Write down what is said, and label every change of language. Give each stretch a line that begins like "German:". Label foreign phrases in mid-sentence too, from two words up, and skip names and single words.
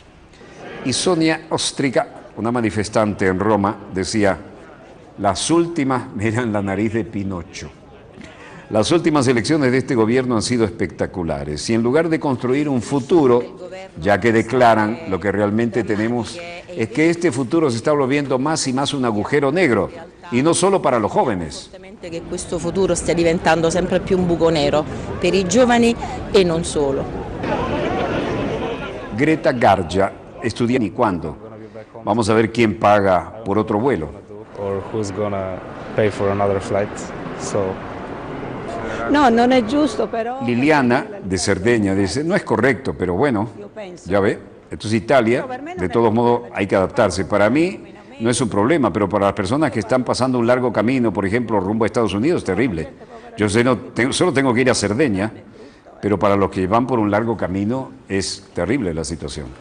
Spanish: Y Sonia Ostrica, una manifestante en Roma, decía, las últimas, miran la nariz de Pinocho. Las últimas elecciones de este gobierno han sido espectaculares y en lugar de construir un futuro, ya que declaran lo que realmente tenemos, es que este futuro se está volviendo más y más un agujero negro y no solo para los jóvenes.
Italian: Che questo futuro stia diventando sempre più un buco nero per i giovani e non solo.
Spanish: Greta Gargia, estudia ni cuándo. Vamos a ver quién paga por otro vuelo.
English: Or who's gonna pay for another flight.
Italian: No, non è giusto, però...
Spanish: Liliana, de Cerdeña, dice, no es correcto, pero bueno, ya ve, esto es Italia, de todos modos hay que adaptarse. Para mí no es un problema, pero para las personas que están pasando un largo camino, por ejemplo, rumbo a Estados Unidos, es terrible. Yo sé, solo tengo que ir a Cerdeña, pero para los que van por un largo camino es terrible la situación.